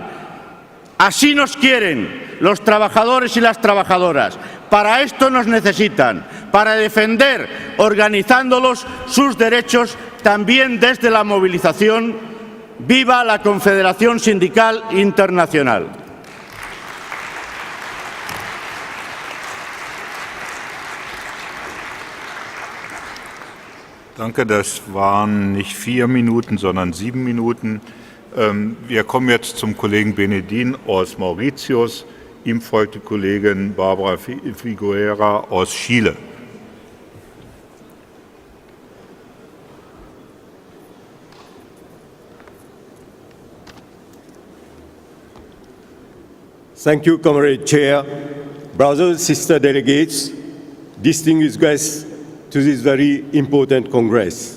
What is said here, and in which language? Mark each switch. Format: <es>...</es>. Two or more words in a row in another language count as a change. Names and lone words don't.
<es>Así nos quieren los trabajadores y las trabajadoras. Para esto nos necesitan, para defender, organizándolos, sus derechos también desde la movilización. ¡Viva la Confederación Sindical Internacional!</es> <de>Danke, das waren nicht 4 Minuten, sondern 7 Minuten. Wir kommen jetzt zum Kollegen Benedin aus Mauritius. Ihm folgt die Kollegin Barbara Figuera aus Chile.</de> <en>Thank you, Comrade Chair, brothers, sister delegates, distinguished guests to this very important Congress.</en>